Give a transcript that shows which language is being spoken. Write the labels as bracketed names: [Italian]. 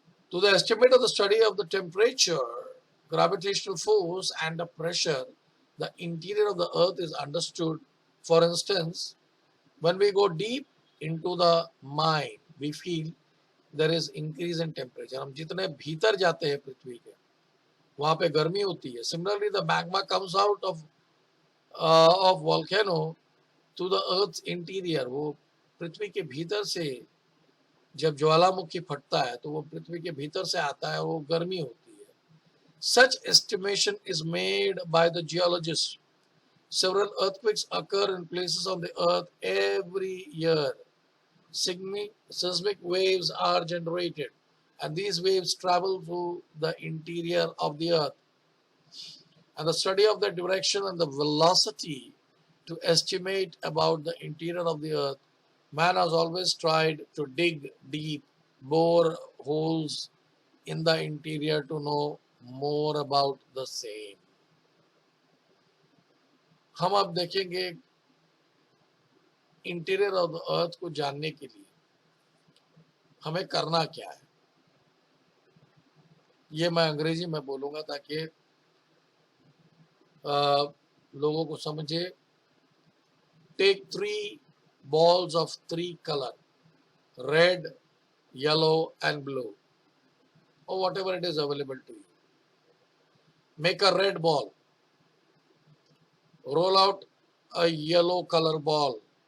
[English] To the estimate of the study of the temperature, gravitational force, and the pressure, the interior of the earth is understood. For instance, when we go deep into the mind, we feel there is increase in temperature. [Hindi] हम जितने भीतर जाते हैं पृथ्वी के, वहां पे गर्मी होती है. [English] Similarly, the magma comes out of volcano to the earth's interior. [Hindi] वो पृथ्वी के भीतर से जब ज्वालामुखी फटता है तो वो पृथ्वी के भीतर से आता है, वो गर्मी होती है. [English] Such estimation is made by the geologists. Several earthquakes occur in places on the earth every year. Seismic waves are generated, and these waves travel through the interior of the earth. And the study of the direction and the velocity to estimate about the interior of the earth, man has always tried to dig deep, bore holes in the interior to know more about the same. [Hindi] हम अब देखेंगे interior of the earth को जानने के लिए हमें करना क्या है. ये मैं अंग्रेजी में बोलूंगा ताकि लोगों को समझे. [English] Take 3 balls of 3 color, red, yellow and blue, or whatever it is available to you. Make a red ball, roll out a yellow color ball.